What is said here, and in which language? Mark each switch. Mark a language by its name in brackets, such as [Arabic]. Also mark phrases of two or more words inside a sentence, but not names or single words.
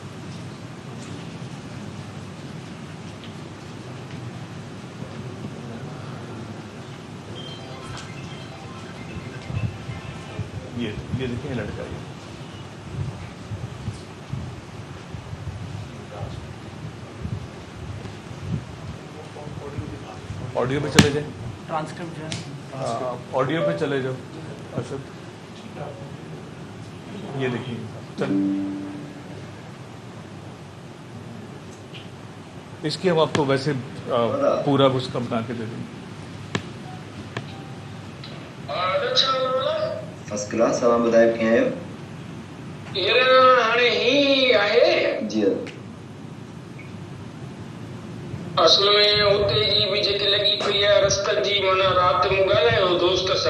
[Urdu] یہ دیکھیں لڑکا, یہ آڈیو پہ چلے جائیں, ٹرانسکرپٹ جو ہے آڈیو پہ چلے جاؤ. اچھا یہ دیکھیے چل, اس کی ہم آپ کو ویسے پورا اس کا بنا کے دے دیں گے. [English] first class [Sindhi] तव्हां ॿुधायो कीअं आहियो? हाणे ही आहे जी असल में हुते जी बि जेकी लॻी पई आहे रस्तनि जी, माना राति मूं ॻाल्हायो दोस्त सां